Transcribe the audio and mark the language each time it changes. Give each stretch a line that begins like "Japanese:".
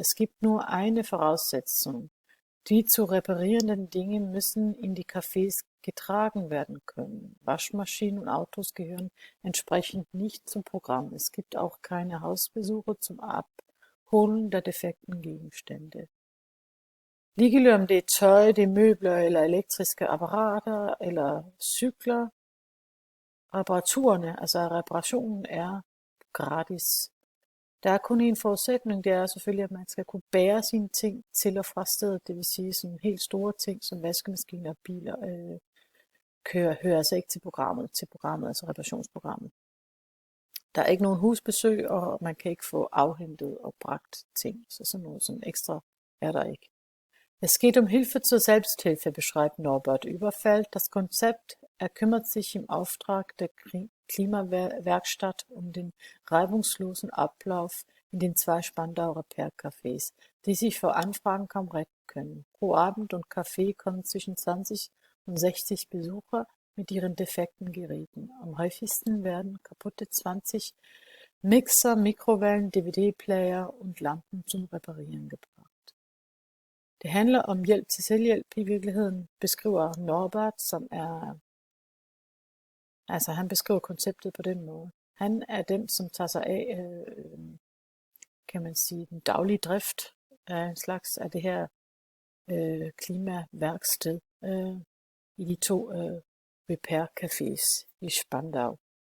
German: Es gibt nur eine Voraussetzung. Die zu reparierenden Dinge müssen in die Cafés getragen werden können. Waschmaschinen und Autos gehören entsprechend nicht zum Programm. Es gibt auch keine Hausbesuche zum Abholen der defekten Gegenstände.
Danish: Ligegyldigt om det er tøj, det er møbler eller elektriske apparater eller cykler, reparationen er gratis. Der er kun en forudsætning, det er selvfølgelig, at man skal kunne bære sine ting til og fra stedet, det vil sige sådan helt store ting som vaskemaskiner og biler, hører altså ikke til programmet, altså reparationsprogrammet. Der er ikke nogen husbesøg, og man kan ikke få afhentet og bragt ting, så sådan noget sådan ekstra er der ikke.
German: Es geht um Hilfe zur Selbsthilfe, beschreibt Norbert Überfeld. Das Konzept kümmert sich im Auftrag der Klimawerkstatt um den reibungslosen Ablauf in den 2 Spandauer Repair-Cafés, die sich vor Anfragen kaum retten können. Pro Abend und Café kommen zwischen 20 und 60 Besucher mit ihren defekten Geräten. Am häufigsten werden kaputte 20 Mixer, Mikrowellen, DVD-Player und Lampen zum Reparieren gebracht.
Danish: Det handler om hjælp til selvhjælp i virkeligheden, beskriver Norbert, som er... Altså han beskriver konceptet på den måde. Han er den, som tager sig af, kan man sige, den daglige drift af en slags af det her klimaværksted i de 2 repair-cafés i Spandau.